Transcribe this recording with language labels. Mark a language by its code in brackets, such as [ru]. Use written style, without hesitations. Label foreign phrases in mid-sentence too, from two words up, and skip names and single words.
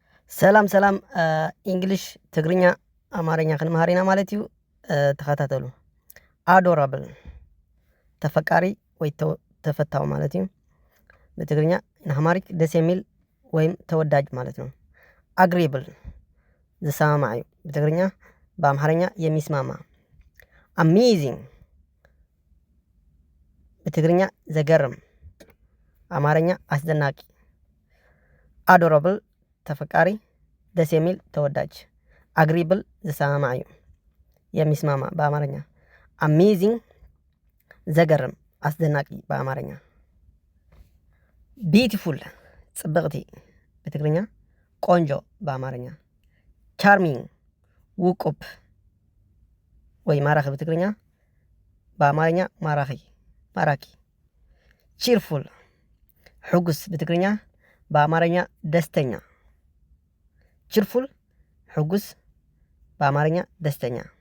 [ti] ሰላም ሰላም እንግሊሽ ትግርኛ አማርኛ ክንመሃሪና ማለት እዩ ተኸታተሉ። አዶራብል ተፈቃሪ ወይ ተፈታው ማለት እዩ። [am] በትግርኛ አማሪክ ደስ የሚል ወይም ተወዳጅ ማለት ነው። [ti] አግሪብል ዝሰማማዕ እዩ። በትግርኛ [am] በአማርኛ የሚስማማ። [ti] አሜዚንግ በትግርኛ ዘገርም፣ [am] አማርኛ አስደናቂ። አዶራብል ተፈቃሪ፣ ደስ የሚል ተወዳጅ። አግሪብል [ti] ዝሰማማዕ እዩ [am] የሚስማማ በአማርኛ። አሜዚንግ ዘገርም አስደናቂ በአማርኛ። [ti] ቢዩቲፉል ጽብቕቲ በትግርኛ፣ [am] ቆንጆ በአማርኛ። [ti] ቻርሚንግ ውቁብ ወይ ማራኺ በትግርኛ፣ [am] በአማርኛ ማራኪ። [ti] ቺርፉል ሕጉስ በትግርኛ፣ [am] በአማርኛ ደስተኛ። [ti] ቺርፉል ሕጉስ፣ [am] በአማርኛ ደስተኛ።